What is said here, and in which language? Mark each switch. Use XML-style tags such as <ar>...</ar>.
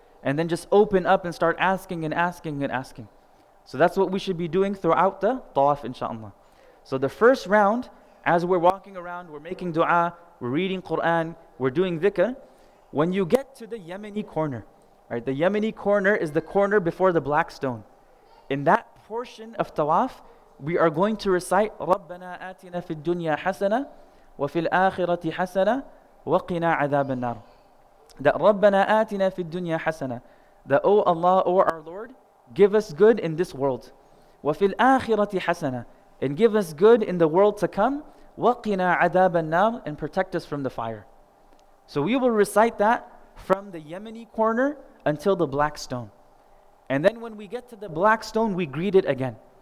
<en>And then just open up and start asking and asking and asking. So that's what we should be doing throughout the tawaf, inshaAllah. So the first round, as we're walking around, we're making dua, we're reading Quran, we're doing dhikr. When you get to the Yemeni corner, right? The Yemeni corner is the corner before the black stone. In that portion of tawaf, we are going to recite</en> <ar>رَبَّنَا آتِنَا فِي الدُّنْيَا حَسَنَةً وَفِي الْآخِرَةِ حَسَنَةً وَقِنَا عَذَابَ النَّارِ. That رَبَّنَا آتِنَا فِي الدُّنْيا حَسَنَةً.</ar> <en>That, O Allah, O our Lord, give us good in this world.</en> <ar>وَفِي الْآخِرَةِ حَسَنَةً.</ar> <en>And give us good in the world to come.</en> <ar>وَقِنَا عَذَابَ النَّارِ.</ar> <en>And protect us from the fire. So we will recite that from the Yemeni corner until the black stone. And then when we get to the black stone, we greet it again.</en>